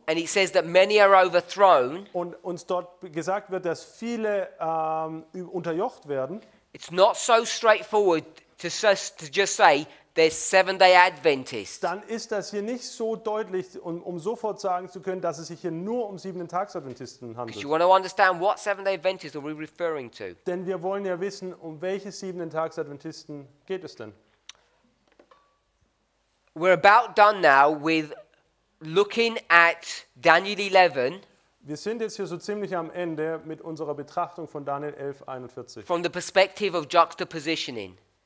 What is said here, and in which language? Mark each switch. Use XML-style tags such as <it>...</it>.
<en>and it says that many are overthrown,</en> <de>und uns dort gesagt wird, dass viele unterjocht werden,</de> <en>it's not so straightforward to just say there's Seven-day Adventists.</en> <de>dann ist das hier nicht so deutlich, um sofort sagen zu können, dass es sich hier nur um 7-Tags-Adventisten</de> <en>Because</en> <de>handelt.</de> <en>you want to understand what Seven-day Adventists are we referring to.</en> <de>Denn wir wollen ja wissen, um welche 7-Tags-Adventisten geht es denn?</de> <en>We're about done now with looking at Daniel 11</en> <de>Wir sind jetzt hier so ziemlich am Ende mit unserer Betrachtung von Daniel 11, 41.</de> <en>from the perspective of juxtapositioning.</en>